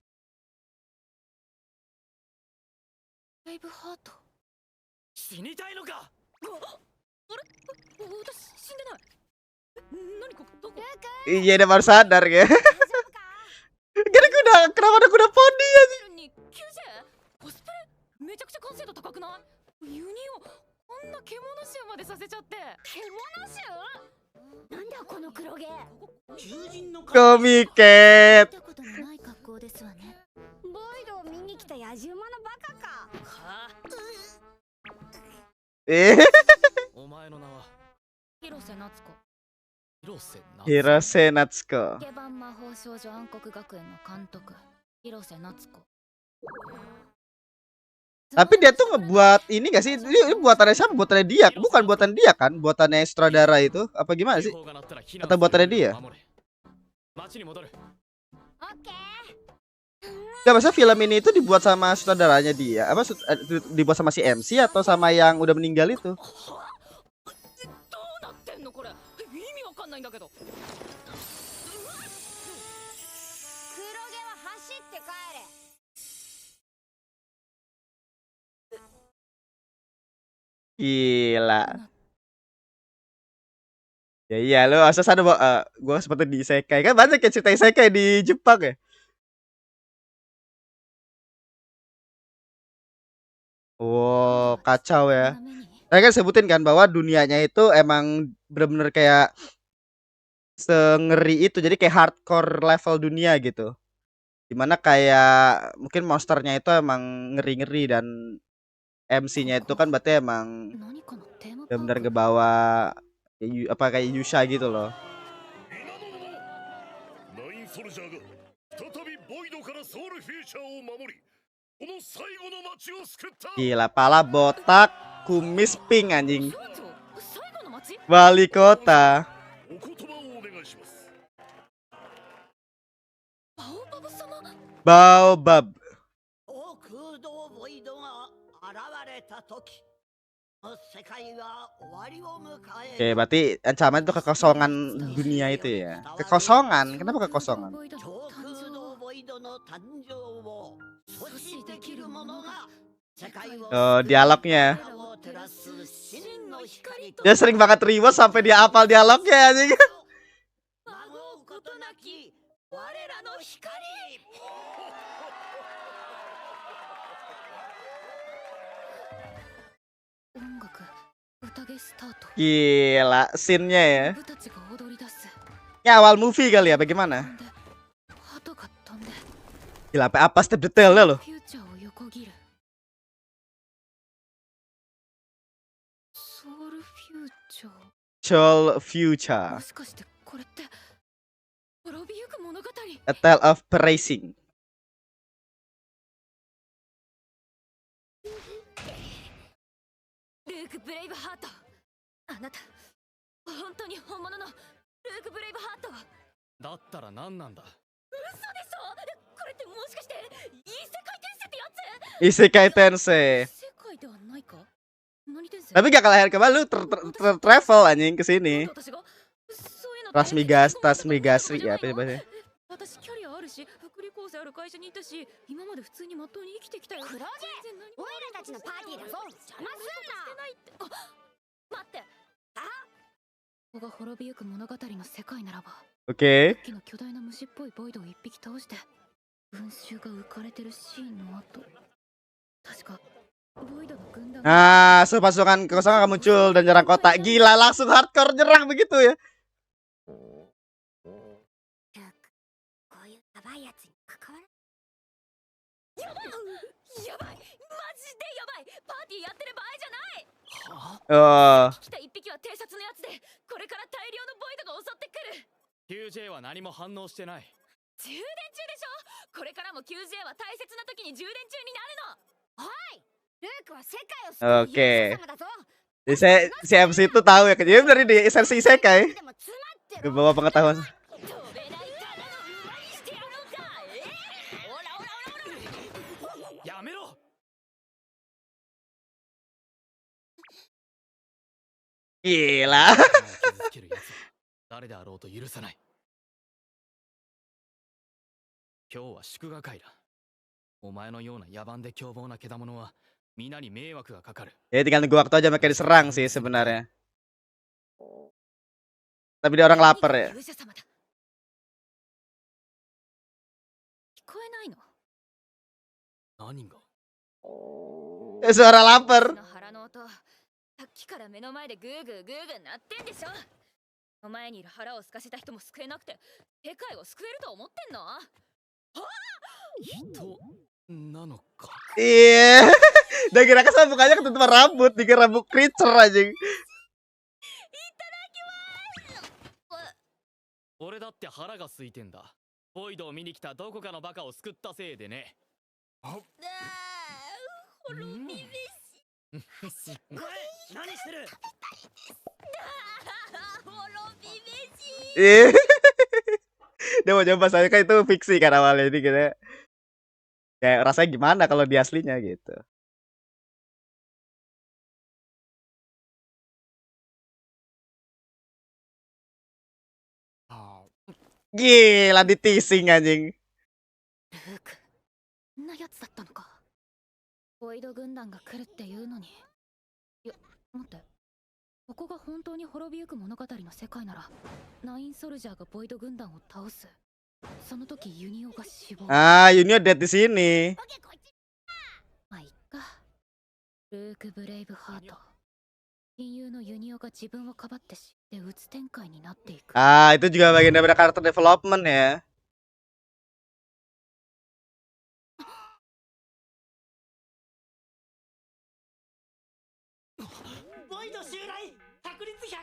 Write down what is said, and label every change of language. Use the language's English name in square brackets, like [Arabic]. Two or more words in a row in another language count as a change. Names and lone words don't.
[Indonesian] Iya, dia baru sadar ya. Gak kuda, kenapa ada kuda poni ya? [Japanese] めちゃくちゃ完成度高くない？ユニをこんな獣臭までさせちゃって。獣臭？なんだこの黒毛。コミケ。見たことのない格好ですわね。ボイドを見に来た野獣馬のバカか。お前の名は広瀬夏子。広瀬夏子。ケバン魔法少女暗黒学園の監督、広瀬夏子。 [Indonesian] Tapi dia tuh ngebuat ini gak sih? Ini buatannya siapa? Buatannya dia, bukan buatan dia kan? Buatannya sutradara itu apa gimana sih? Atau buatannya dia? [Japanese] オッケー。 [Indonesian] Gak masa film ini itu dibuat sama sutradaranya dia? Apa dibuat sama si MC atau sama yang udah meninggal itu? [Japanese] どうなってんのこれ。意味わかんないんだけど。黒毛は走って帰れ。 [Indonesian] Gila. Ya iya lo asal ada gue seperti di isekai kan banyak ya cerita isekai di Jepang ya. Wow, kacau ya. Saya kan sebutin kan bahwa dunianya itu emang bener-bener kayak sengeri itu. Jadi kayak [English] hardcore level [Indonesian] dunia gitu. Dimana kayak mungkin monsternya itu emang ngeri-ngeri dan MC-nya itu kan berarti emang [Japanese] 何かのテーマパーク [Indonesian] bener-bener ngebawa apa kayak Yusha gitu loh. [Japanese] ナインソルジャーが再びボイドからソウルフューチャーを守りこの最後の街を救った。 [Indonesian] Gila, pala botak, kumis pink anjing. [Japanese] 総長、最後の街。 [Indonesian] Wali kota. [Japanese] お言葉をお願いします。バオバブ様。 Baobab. 大空洞ボイドが現れた時世界は終わりを迎え [Indonesian] Oke, berarti ancaman itu kekosongan dunia itu ya. Kekosongan. Kenapa kekosongan? [Japanese] ボイドの超誕空生洞ボイドの誕生を阻止できるものが世界を [Indonesian] Oh, dialognya. [Japanese] を照らす真の光と [Indonesian] Dia sering banget rewatch sampai dia hafal dialognya anjing. [Japanese] 孫うことなき我らの光。音楽宴スタート [Indonesian] Gila, scene-nya ya. [Japanese] 部たちが踊り出す [Indonesian] Ini awal movie kali ya, bagaimana? [Japanese] で鳩が飛んで [Indonesian] Gila, sampai apa step detailnya loh. [Japanese] フューチャーを横切るソウルフューチャー Soul Future, もしかしてこれって滅びゆく物語 A Tale of Praising. ルーク・ブレイブハートあなた本当に本物のルーク・ブレイブハートだったら何なんだ。嘘でしょこれってもしかして異世界転生ってやつ Isekai Tensei. 世界ではないか何転生 [Indonesian] Tapi gak kalah kembali lu travel anjing ke sini. [Japanese] 私がそういうの [Indonesian] Tasmigasri ya apa sih bahasanya? [Japanese] 私キャリアあるし福利厚生ある会社にいたし今まで普通にまっとうに生きてきたよ黒毛全然何もオイラたちのパーティーだぞ。邪魔すしてないってあ待ってここが滅びゆく物語の世界ならば [Indonesian] Oke. [Japanese] さっきの巨大な虫っぽいボイドを一匹倒して群衆が浮かれてるシーンの後確かボイドの軍団 [Indonesian] Nah, pasukan kekosongan akan muncul dan nyerang kota. Gila, langsung hardcore nyerang begitu ya. [Japanese] こういうヤバいやつに関わらやばいマジでやばいパーティーやってる場合じゃない。 Oh, 来た一匹は偵察のやつでこれから大量のボイドが襲ってくる。 QJ は何も反応してない。充電中でしょ。これからも QJ は大切な時に充電中になるの。ルークは世界を救う [Indonesian] Oke. [Japanese] 勇者様だぞ。 [Indonesian] Jadi si MC itu tahu ya, jadi dari di esensi isekai. [Japanese] でも詰まってる。 [Indonesian] Bawa pengetahuan. [Japanese] 飛べないただの馬にしてやろうか。オラオラオラオラ。やめろ。 [Indonesian] Gila. [Japanese] 傷つけるやつは誰であろうと許さない。今日は祝賀会だ。お前のような野蛮で凶暴な獣は皆に迷惑がかかる。 [Indonesian] Ya tinggal nunggu waktu aja mereka diserang sih sebenarnya. Tapi dia orang lapar ya. [Japanese] 勇者様だ。聞こえないの。何が？ [Indonesian] Suara lapar. [Japanese] の腹の音、さっきから目の前でグーグーグーグー鳴ってんでしょ。お前にいる腹を空かせた人も救えなくて世界を救えると思ってんの。人なのか。 [Indonesian] Iya. Dan kira kesana mukanya ketutupan rambut, dikira rambut creature anjing. [Japanese] 俺だって腹が空いてんだ。ボイドを見に来たどこかのバカを救ったせいでね。本しおい何してる。 Ih. [Indonesian] Dia mau coba saya kan itu fiksi kan awalnya ini gitu. Kayak rasanya gimana kalau di aslinya gitu. Gila di teasing anjing. [Japanese] ルーク、こんなやつだったのか。ボイド軍団が来るっていうのに。いや、待って。ここが本当に滅びゆく物語の世界なら、ナインソルジャーがボイド軍団を倒す。その時ユニオが死亡。 [Indonesian] Ah, Yunio dead di sini. [Japanese] まあ、いっか。ルーク・ブレイブハート。親友のユニオが自分をかばって死んでうつ展開になっていく。 [Indonesian] Ah, itu juga bagian dari karakter development ya. [Japanese] ボイド襲来確率 100%。